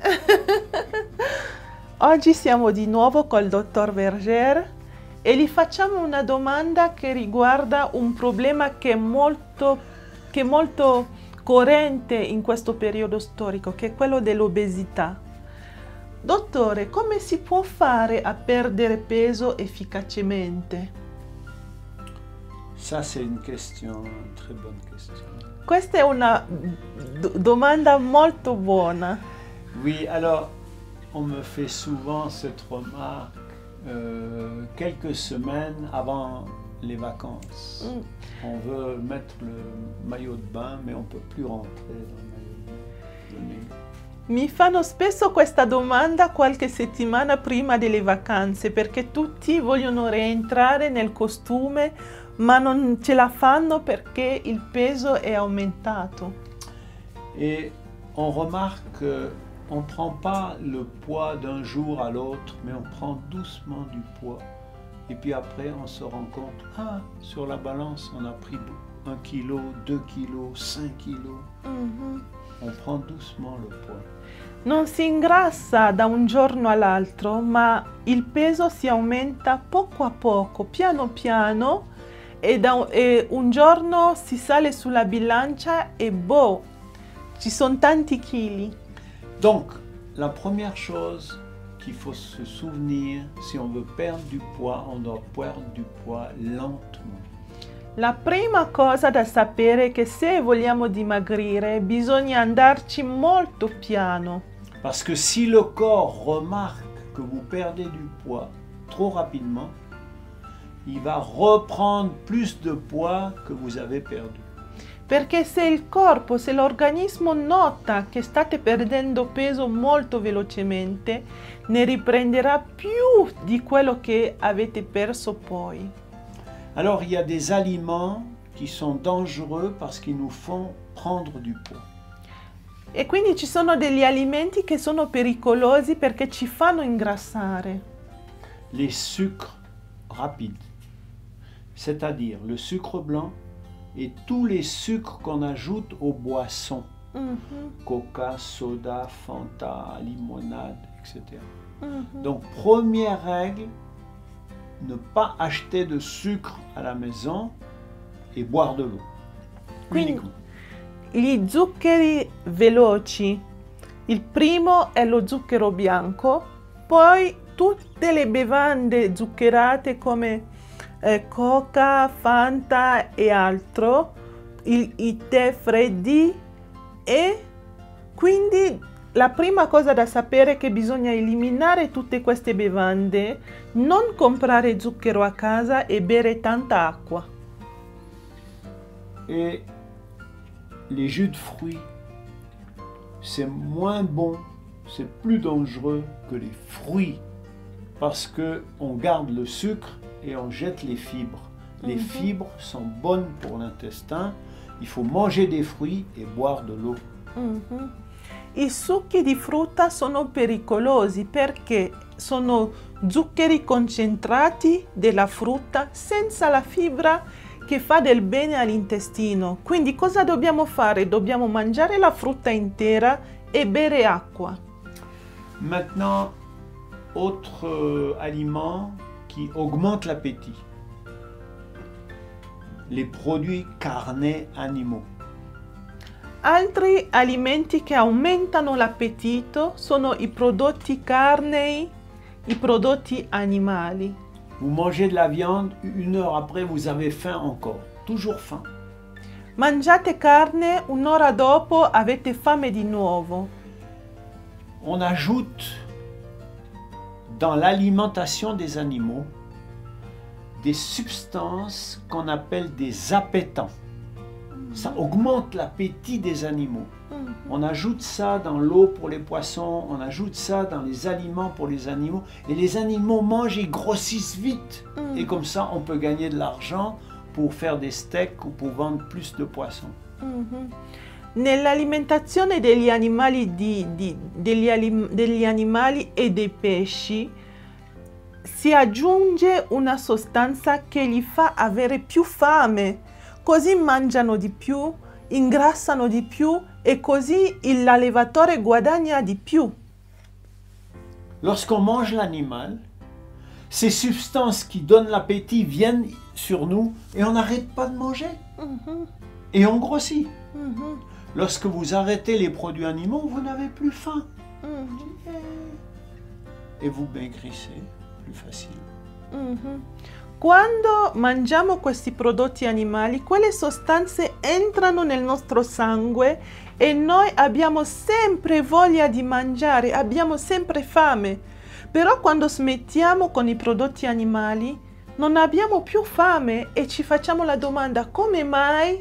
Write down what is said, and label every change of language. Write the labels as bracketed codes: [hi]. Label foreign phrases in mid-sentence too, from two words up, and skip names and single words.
[it] Oggi siamo di nuovo col dottor Verger e gli facciamo una domanda che riguarda un problema che è molto corrente in questo periodo storico, che è quello dell'obesità. Dottore, come si può fare a perdere peso efficacemente? [fr] Ça, c'est une question, une très bonne question. [it] Questa è una domanda molto buona. [fr] Oui, alors, on me fait souvent cette remarque quelques semaines avant les vacances. On veut mettre le maillot de bain, mais on ne peut plus rentrer dans le maillot de bain. [it] Mi fanno spesso questa domanda qualche settimana prima delle vacanze, perché tutti vogliono rientrare nel costume, ma non ce la fanno perché il peso è aumentato. [fr] Et on remarque qu'on ne prend pas le poids d'un jour à l'autre, mais on prend doucement du poids. Et puis après, on se rend compte, ah, sur la balance, on a pris 1 kg, 2 kg, 5 kg. On prend doucement le poids. [it] Non si ingrassa da un giorno all'altro, ma il peso si aumenta poco a poco, piano piano, e un giorno si sale sulla bilancia e boh, ci sono tanti chili. [fr] Donc, la première chose qu'il faut se souvenir, si on veut perdre du poids, on doit perdre du poids lentement. [it] La prima cosa da sapere è che se vogliamo dimagrire bisogna andarci molto piano. [fr] Parce que si le corps remarque que vous perdez du poids trop rapidement, il va reprendre plus de poids que vous avez perdu. [it] Perché se il corpo, se l'organismo nota che state perdendo peso molto velocemente, ne riprenderà più di quello che avete perso poi. [fr] Alors il y a des aliments qui sont dangereux parce qu'ils nous font prendre du poids. [it] E quindi ci sono degli alimenti che sono pericolosi perché ci fanno ingrassare. [fr] Les sucres rapides, c'est-à-dire le sucre blanc et tous les sucres qu'on ajoute aux boissons. Coca, soda, Fanta, limonade, etc. Donc première règle, ne pas acheter de sucre à la maison et boire de l'eau. Uniquement. [it] Gli zuccheri veloci, il primo è lo zucchero bianco, poi tutte le bevande zuccherate come Coca, Fanta e altro, i tè freddi, e quindi la prima cosa da sapere è che bisogna eliminare tutte queste bevande, non comprare zucchero a casa e bere tanta acqua. [fr] Et les jus de fruits, c'est moins bon, c'est plus dangereux que les fruits parce qu'on garde le sucre et on jette les fibres. Les fibres sont bonnes pour l'intestin, il faut manger des fruits et boire de l'eau. [it] I succhi di frutta sono pericolosi perché sono zuccheri concentrati della frutta senza la fibra che fa del bene all'intestino. Quindi cosa dobbiamo fare? Dobbiamo mangiare la frutta intera e bere acqua. [fr] Maintenant, autre aliment qui augmente l'appétit. Les produits carnés animaux. [it] Altri alimenti che aumentano l'appetito sono i prodotti carnei, i prodotti animali. [fr] Vous mangez de la viande, 1 heure après vous avez faim encore, toujours faim. [it] Mangiate carne, un'ora dopo avete fame di nuovo. [fr] On ajoute dans l'alimentation des animaux des substances qu'on appelle des appétants. Ça augmente l'appétit des animaux. On ajoute ça dans l'eau pour les poissons, on ajoute ça dans les aliments pour les animaux. Et les animaux mangent et grossissent vite. Et comme ça, on peut gagner de l'argent pour faire des steaks ou pour vendre plus de poissons. [it] Nell'alimentazione degli animali, degli animali e dei pesci si aggiunge una sostanza che gli fa avere più fame, così mangiano di più ingrassano di più e così l'allevatore guadagna di più. [fr] Lorsqu'on mange l'animal, ces substances qui donnent l'appétit viennent sur nous et on n'arrête pas de manger. Et on grossit. Lorsque vous arrêtez les produits animaux, vous n'avez plus faim. Et vous maigrissez plus facilement. [it] Quando mangiamo questi prodotti animali, quelle sostanze entrano nel nostro sangue e noi abbiamo sempre voglia di mangiare, abbiamo sempre fame. Però quando smettiamo con i prodotti animali, non abbiamo più fame e ci facciamo la domanda: come mai?